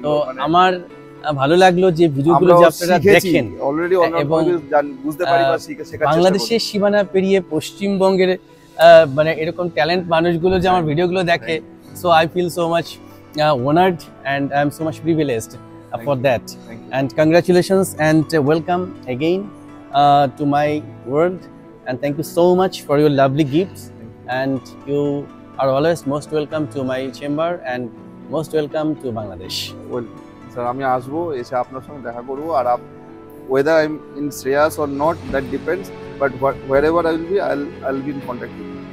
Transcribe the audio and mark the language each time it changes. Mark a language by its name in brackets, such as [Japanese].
[Bangla] তো আমার ভালো লাগলো যে ভিডিওগুলো যে আপনারা দেখেন, অলরেডি এবং বুঝতে পারি বা শেখার বাংলাদেশের সীমানা পেরিয়ে পশ্চিমবঙ্গের মানে এরকম ট্যালেন্ট মানুষগুলো যে আমার ভিডিওগুলো দেখে, [English] So I feel so much honored and I am so much privileged for that. And congratulations and welcome again to my world, and thank you so much for your lovely gifts, and you are always most welcome to my chamber and most welcome to Bangladesh. [Bangla] Sir, আমি আসবো, এসে আপনার সঙ্গে দেখা করবো, আর [English] whether I'm in Shreyas or not, that depends. But wherever I will be, I'll be in contact with you.